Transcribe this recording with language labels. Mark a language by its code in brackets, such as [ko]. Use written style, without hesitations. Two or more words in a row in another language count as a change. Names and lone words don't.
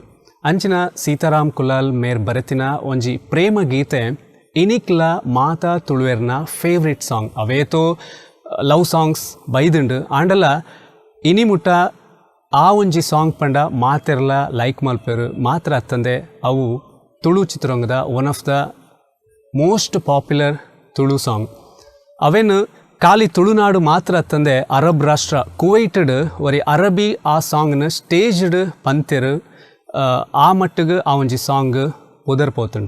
[tcy] ಅಂಚಿನ ಸೀತಾರಾಮ್ ಕುಲಾಲ್ ಮೇರ್ ಬರೆತಿನ ಒಂಜಿ ಪ್ರೇಮ ಗೀತೆ ಇನಿಕ್ಲ ಮಾತಾ ತುಳುವೆರ್ನ [en] favourite song. [tcy] ಅವೇತೋ [en] love songs [tcy] ಬೈದುಂಡು ಆಂಡಲ ಇನಿ ಮುಟ್ಟ ಆ ಒಂಜಿ ಸಾಂಗ್ ಪಂಡ ಮಾತೆರ್ಲ ಲೈಕ್ ಮಲ್ಪೇರು ಮಾತ್ರ ಅತ್ತಂದೆ ಅವು ತುಳು ಚಿತ್ರರಂಗದ [en] one of the most popular Tulu song. [tcy] ಅವೇನು ಖಾಲಿ ತುಳುನಾಡು ಮಾತ್ರ ಅತ್ತಂದೆ ಅರಬ್ ರಾಷ್ಟ್ರ ಕುವೈಟಡ್ ಒರಿ ಅರಬಿ ಆ ಸಾಂಗ್ನ ಸ್ಟೇಜ್ಡ್ ಪಂತೆರು ಆ ಮಟ್ಟಿಗೆ ಆ ಒಂಜಿ ಸಾಂಗ್ ಪೋತುಂಡು.